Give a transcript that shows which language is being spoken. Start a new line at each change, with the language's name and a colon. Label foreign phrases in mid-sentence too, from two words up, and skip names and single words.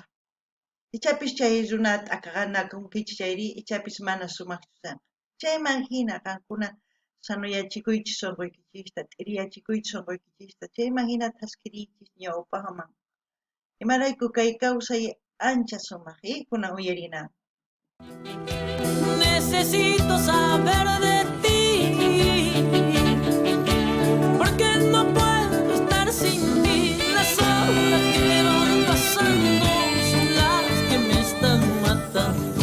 Quechua: Ichapis chay runata qhaqanakunkichis chayri ichapis mana sumaqchu kanqa. Chayman hina qankuna sanuyachikuychis sunquykichista, t'iriyachikuychis sunquykichista, chayman hina taskiriychis ñawpaqman. Imarayku kay kawsay ancha sumaq, kunan uyarina.
Spanish: Necesito saber de ti, porque no puedo estar sin ti. Las horas que van pasando son las que me están matando.